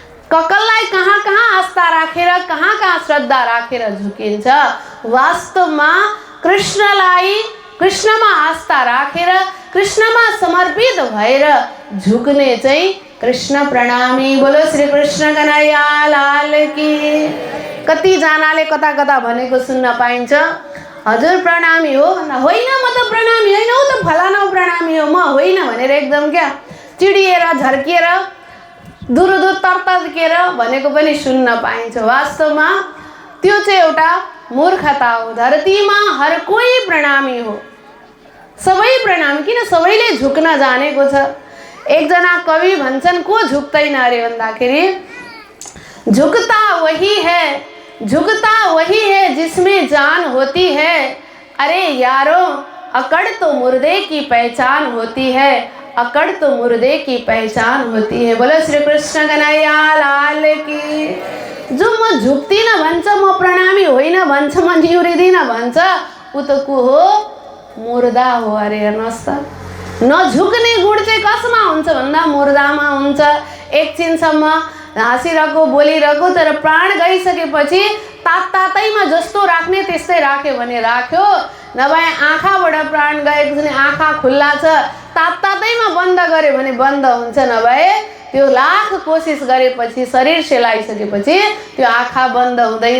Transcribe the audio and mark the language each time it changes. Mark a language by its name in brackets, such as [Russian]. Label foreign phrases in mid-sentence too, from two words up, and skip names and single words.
[Nepali] ककललाई कहाँ कहाँ आस्था राखेर कहाँ कहाँ श्रद्धा राखेर झुकिन्छ। वास्तवमा कृष्णलाई कृष्णमा आस्था राखेर कृष्णमा समर्पित भएर झुक्ने चाहिँ कृष्ण प्रणामी। [Hindi] बोलो श्री कृष्ण कन्हैया लाल की। [Nepali] कतिजनाले कता कता भनेको सुन्न पाइन्छ, हजुर प्रणामी हो भन्दा होइन म त प्रणामी होइन, ऊ त फलाना प्रणामी हो, म होइन भनेर एकदम क्या चिडिएर झर्किएर दुरुदुर तर्तर्किएर भनेको पनि सुन्न पाइन्छ। वास्तवमा त्यो चाहिँ एउटा मूर्खता हो। धरतीमा हर कोही प्रणामी हो, सबै प्रणामी। किन सबैले झुक्न जानेको छ। एकजना कवि भन्छन् को झुक्दैन अरे भन्दाखेरि [Hindi] झुकता वही है, झुकता वही है जिसमें जान होती है। अरे यारो अकड़ तो मुर्दे की पहचान होती है, अकड़ तो मुर्दे की पहचान होती है। बोलो श्री कृष्ण कन्हैया लाल की। [Nepali] जो म झुक्दिनँ भन्छ, म प्रणामी होइन भन्छ, म निहुरिदिनँ भन्छ, ऊ त को हो? मुर्दा हो अरे। हेर्नुहोस् त, नझुक्ने गुण चाहिँ कसमा हुन्छ भन्दा मुर्दामा हुन्छ। एकछिनसम्म हाँसिरहेको बोलिरहेको, तर प्राण गइसकेपछि तातैमा जस्तो राख्ने त्यस्तै राख्यो भने राख्यो, नभए आँखाबाट प्राण गएको छ भने आँखा खुल्ला छ, तातैमा बन्द गर्यो भने बन्द हुन्छ, नभए त्यो लाख कोसिस गरेपछि शरीर सेलाइसकेपछि त्यो आँखा बन्द हुँदैन।